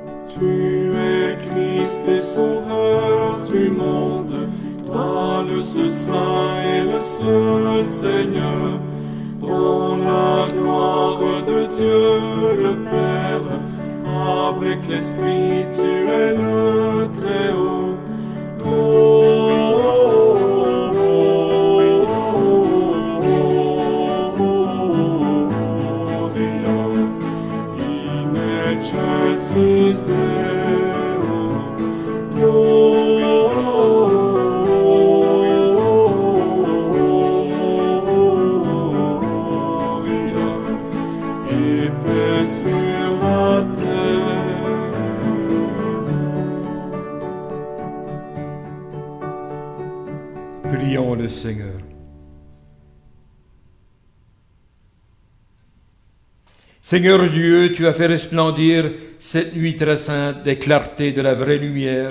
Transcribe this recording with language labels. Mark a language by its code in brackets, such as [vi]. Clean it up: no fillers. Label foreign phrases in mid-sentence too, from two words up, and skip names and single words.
[fr] Tu es Christ et Sauveur du monde, toi le seul Saint et le seul Seigneur, dans la gloire de Dieu le Père, avec l'Esprit tu es le Très-Haut. [la] Excelsis Gloria, [fr] et paix sur la terre. Prions le Seigneur. Seigneur Dieu, tu as fait resplendir cette nuit très sainte des clartés de la vraie lumière.